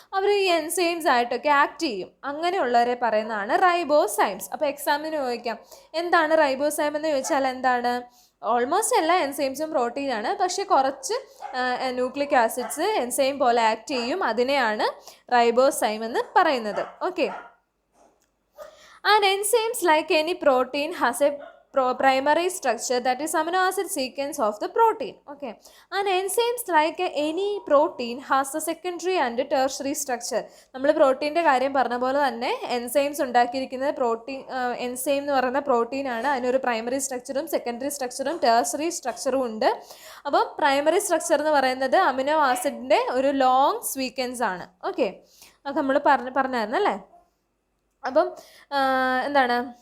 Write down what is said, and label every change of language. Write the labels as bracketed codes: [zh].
[ml] അവർ ഈ എൻസൈംസ് ആയിട്ടൊക്കെ ആക്ട് ചെയ്യും. അങ്ങനെയുള്ളവരെ പറയുന്നതാണ് റൈബോസൈംസ്. അപ്പോൾ എക്സാമിന് ചോദിക്കാം, എന്താണ് റൈബോസൈം എന്ന് ചോദിച്ചാൽ എന്താണ്? ഓൾമോസ്റ്റ് എല്ലാ എൻസൈംസും പ്രോട്ടീനാണ്. പക്ഷേ കുറച്ച് ന്യൂക്ലിക് ആസിഡ്സ് എൻസൈം പോലെ ആക്ട് ചെയ്യും. അതിനെയാണ് റൈബോസൈം എന്ന് പറയുന്നത്. [en] Okay, and enzymes like any protein has a primary structure, that is amino acid sequence of the protein. Okay, and enzymes like any protein has a secondary and tertiary structure. [ml] നമ്മൾ പ്രോട്ടീൻ്റെ കാര്യം പറഞ്ഞ പോലെ തന്നെ enzymes ഉണ്ടാക്കിയിരിക്കുന്നത് enzyme എന്ന് പറയുന്ന പ്രോട്ടീനാണ്. അതിനൊരു primary സ്ട്രക്ചറും secondary സ്ട്രക്ചറും tertiary സ്ട്രക്ചറും ഉണ്ട്. അപ്പം പ്രൈമറി സ്ട്രക്ചർ എന്ന് പറയുന്നത് അമിനോ ആസിഡിൻ്റെ ഒരു ലോങ് സീക്വൻസ് ആണ്. ഓക്കെ, അത് നമ്മൾ പറഞ്ഞായിരുന്നു അല്ലേ? അപ്പം എന്താണ്?